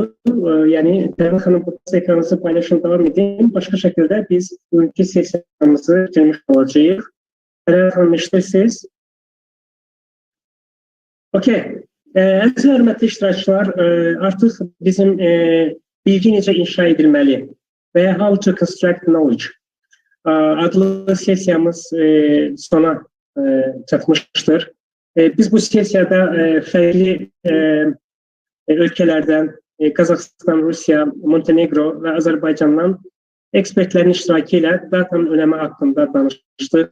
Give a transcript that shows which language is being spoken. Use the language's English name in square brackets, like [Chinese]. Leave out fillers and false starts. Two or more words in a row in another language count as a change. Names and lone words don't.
[Azerbaijani] Yəni, Təranə xanım buradadsa ekranınızı paylaşın, davam edin. Başqa şəkildə biz bugünkü sesiyamızı bitirmiş olacağıq. Təranə xanım, eşidirsiniz? Okey. Əziz hörmətli iştirakçılar, artıq bizim bilgi necə inşa edilməli və [English] how to construct knowledge [Azerbaijani] adlı sesiyamız sona çatmışdır. Biz bu sesiyada fərqli ölkələrdən, Qazaxıstan, Rusiya, Montenegro və Azərbaycandan ekspertlərin iştirakı ilə datanın önəmi haqqında danışdıq.